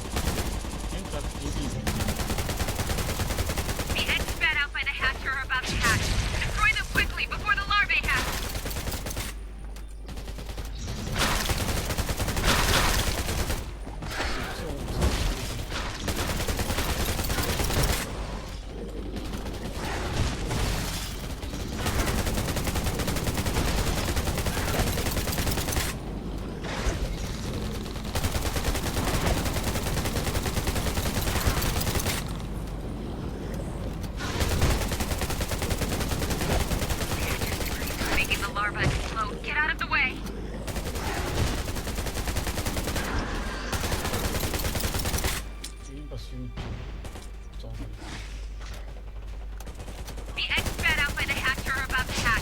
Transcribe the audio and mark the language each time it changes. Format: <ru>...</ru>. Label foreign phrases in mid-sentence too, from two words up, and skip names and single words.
<mn>Энэ тал ийм юм.</mn> <en>The eggs spat out by the hatch are about to hatch. Destroy them quickly before the larvae hatch. Making the larva explode. Get out of the way.</en> <mn>Энэ бас юм. Зон.</mn> <en>The eggs spat out by the hatch are about to hatch.</en>